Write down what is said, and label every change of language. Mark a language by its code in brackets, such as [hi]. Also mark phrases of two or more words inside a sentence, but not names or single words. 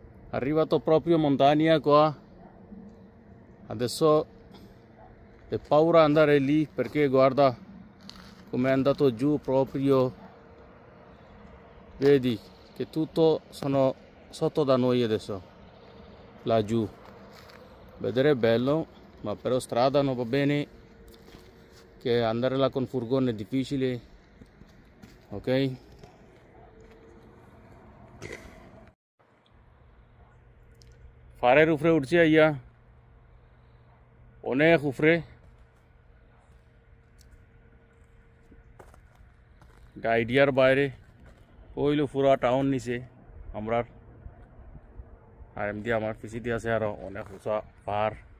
[it] Arrivato proprio in montagna qua, adesso è paura andare lì perché guarda come è andato giù proprio, vedi che tutto sono sotto da noi adesso, laggiù. Vedere è bello, ma però strada non va bene, che andare là con furgone è difficile, ok? [syl] ফারের উপরে উঠছি আইয়া অনেক উপরে আইডিয়ার বাইরে ওইলো পুরা টাউন নিচে আমরার আর এমনি আমার পিছিয়ে দিয়ে আছে আরো অনেক উঁচা পাহাড়